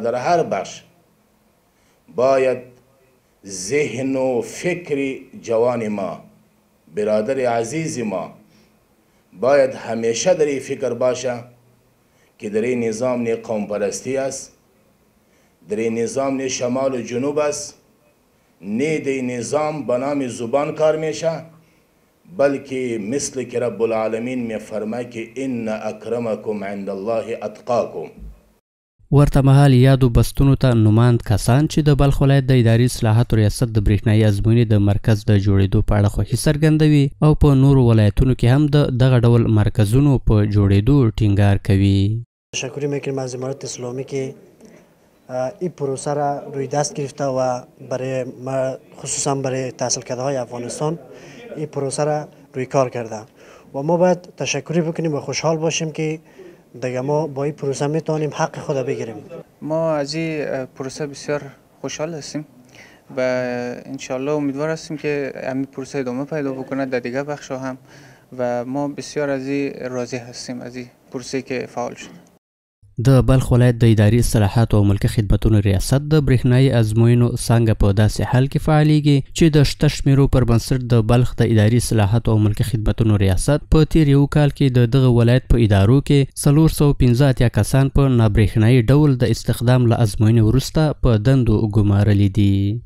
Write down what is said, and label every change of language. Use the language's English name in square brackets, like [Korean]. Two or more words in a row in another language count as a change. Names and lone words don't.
[Persian] در هر بخش باید ذهن و فکر جوان ما، برادر عزیز ما باید همیشه در این فکر باشه که در این نظام نه قوم پرستی است، در این نظام نه شمال و جنوب است، نه در این نظام به نام زبان کار میشه، بلکه مثل که [Arabic] رب العالمین [Persian] می فرماید که [Arabic] ان اکرمکم عند الله اتقاکم. [Pashto] ورته مهال یادو بستونو ته نوماند کسان چې د بلخ ولایت د اداري اصلاحاتو ریاست د برېښنایي ازموینې د مرکز د جوړېدو په اړه خوښي څرګندوي او په نورو ولایتونو کې هم دغه ډول مرکزونو په جوړېدو ټینګار کوي. [Persian] تشکر میکنیم از امارت اسلامی که این پروسه را روی دست گرفته و برای ما خصوصا برای تحصیل کرده های افغانستان این پروسه را روی کار کرده و ما باید تشکری بکنیم و خوشحال باشیم که دیگه ما با این پروسه میتونیم حق خود بگیریم. ما از این پروسه بسیار خوشحال هستیم و انشالله امیدوار هستیم که همین پروسه ادامه پیدا بکنه در دیگه بخش هم و ما بسیار از این راضی هستیم از این پروسه که فعال شد. [Pashto] د بلخ ولایت د اداري اصلاحاتو او ملکي خدمتونو ریاست د برېښنایي ازموینو څانګه په داسې حال کې فعالیږي چې د شته شمېرو پر بنسټ د بلخ د اداري اصلاحاتو او ملکي خدمتونو ریاست په تیر یو کال کې دغه ولایت په ادارو کې 415 کسان په نابرېښنایي ډول د استخدام له ازموینې وروسته په دندو ګمارلي دي.